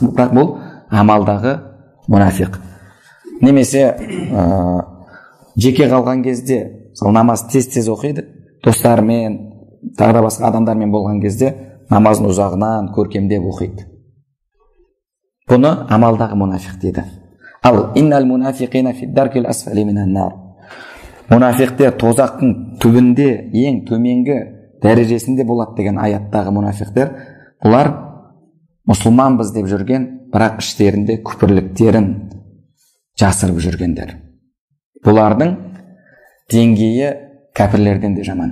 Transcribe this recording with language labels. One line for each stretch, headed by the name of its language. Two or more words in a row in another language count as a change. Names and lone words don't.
Kazakh: Бірақ бұл амалдағы мұнафиқ. Немесе жеке қалған кезде намаз тез оқиды, достармен, тағы да басқа адамдармен болған кезде намазын ұзағынан көркемдеп оқиды. Бұны амалдағы мұнафиқ дейді.
Arabic: Ал إن المنافقين في الدرك الأسفل من النار.
Kazakh: Мұнафиқтер тозақтың түбінде, ең төменгі дәрежесінде болады деген аяттағы мұнафиқтер, бұлар мұсылманбыз деп жүрген, бірақ іштерінде күпірліктерін жасырып жүргендер. Бұлардың деңгейі кәпірлерден де жаман.